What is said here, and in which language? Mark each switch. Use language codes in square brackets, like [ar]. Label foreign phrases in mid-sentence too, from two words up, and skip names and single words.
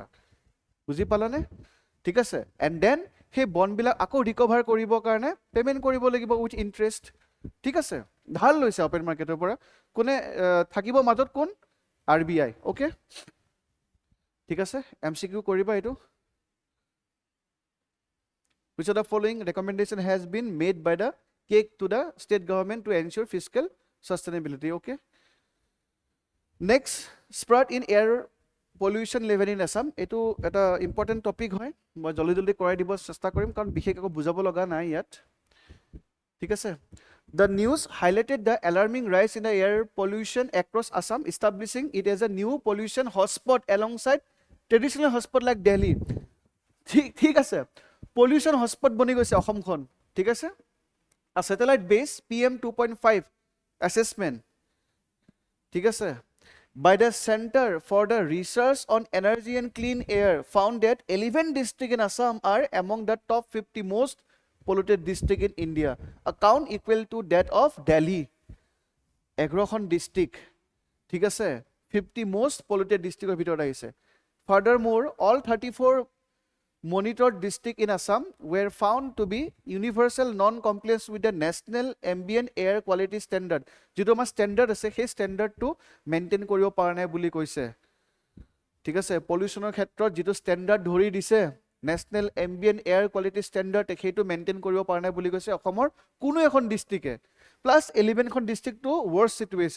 [as] বুজি পালানে? ঠিক আছে, [en] and then [as] সেই বণ্ডবিলাক আকৌ ৰিকভাৰ কৰিবৰ কাৰণে পে'মেণ্ট কৰিব লাগিব [en] with interest. [as] ঠিক আছে, ধাৰ লৈছে [en] open marketৰ [as] পৰা, কোনে থাকিব মাজত? কোন? আৰ বি আই। অ'কে, ঠিক আছে, এম চি কিউ কৰিবা এইটো। [en] Which of the following recommendation has been made by the cake to the state government to ensure fiscal sustainability? Okay. Next, spurt in air pollution level in Assam. [as] এইটো এটা [en] important topic [as] হয়, মই জলদি কৰাই দিব চেষ্টা কৰিম, কাৰণ বিশেষ একো বুজাব লগা নাই ইয়াত। ঠিক আছে, [en] the news highlighted the alarming rise in the air pollution across Assam, establishing it as a new pollution hotspot alongside traditional hotspot like Delhi. [as] ঠিক আছে, [en] pollution hotspot [as] বনি গৈছে অসমখন। ঠিক আছে, [en] a satellite based PM 2.5 assessment, [as] ঠিক আছে, [en] by the Center for the Research on Energy and Clean Air found that 11 districts in Assam are among the top 50 most polluted districts in India, a count equal to that of Delhi. [as] 11খন ডিষ্ট্ৰিক্ট, ঠিক আছে, [en] 50 most polluted districts [as] ভিতৰত আহিছে। [en] Furthermore, all 34 monitored districts in Assam were found to be universal non-compliance with the National Ambient Air Quality Standard. [as] যিটো আমাৰ ষ্টেণ্ডাৰ্ড আছে, সেই ষ্টেণ্ডাৰ্ডটো মেইনটেইন কৰিব পৰা নাই বুলি কৈছে। ঠিক আছে, পলিউশ্যনৰ ক্ষেত্ৰত যিটো ষ্টেণ্ডাৰ্ড ধৰি দিছে নেশ্যনেল এম্বিয়েণ্ট এয়াৰ কোৱালিটি ষ্টেণ্ডাৰ্ড, সেইটো মেইনটেইন কৰিব পৰা নাই বুলি কৈছে অসমৰ কোনো এখন ডিষ্ট্ৰিক্টে। প্লাছ 11খন ডিষ্ট্ৰিক্টটো [en] worst situation.